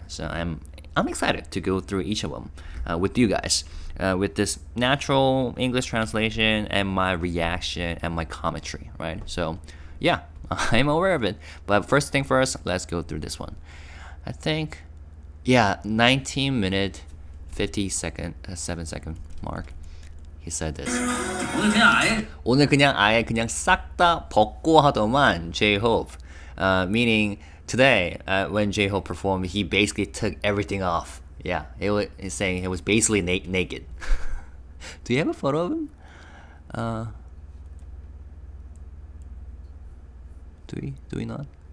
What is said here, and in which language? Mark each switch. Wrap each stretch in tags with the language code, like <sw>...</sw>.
<en>So I'm excited to go through each of them with you guys, with this natural English translation and my reaction and my commentary, right? So Yeah, I'm aware of it. But first thing first, let's go through this one. I think, yeah, 19 minute 7 second mark. He said this.</en> <ko>오늘 그냥 아예 그냥 싹 다 벗고 하더만 J-Hope.</ko> <en>Meaning today when J-Hope performed, he basically took everything off. Yeah, he's saying he was basically naked. Do you have a photo of him? Do we not?</en>